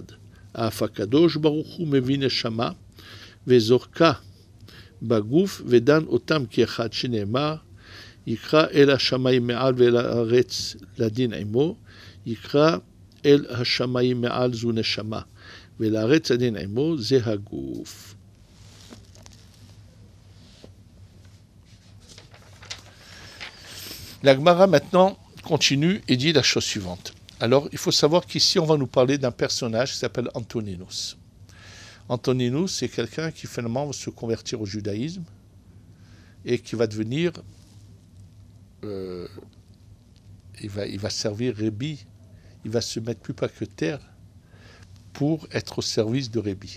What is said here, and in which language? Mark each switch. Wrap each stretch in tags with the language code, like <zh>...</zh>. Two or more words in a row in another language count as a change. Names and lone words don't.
<he>אף הקדוש ברוך הוא מביא נשמה וזורקה בגוף ודן אותם כאחד, שנאמר יקרא אל השמיים מעל ואל הארץ לדין עמו, יקרא אל השמיים מעל זו נשמה ולארץ הדין עמו זה הגוף.</he> <fr>La Gemara maintenant continue et dit la chose suivante. Alors, il faut savoir qu'ici, on va nous parler d'un personnage qui s'appelle Antoninus. Antoninus, c'est quelqu'un qui finalement va se convertir au judaïsme et qui va devenir, il va servir Rébi, il va se mettre plus bas que terre pour être au service de Rébi.</fr>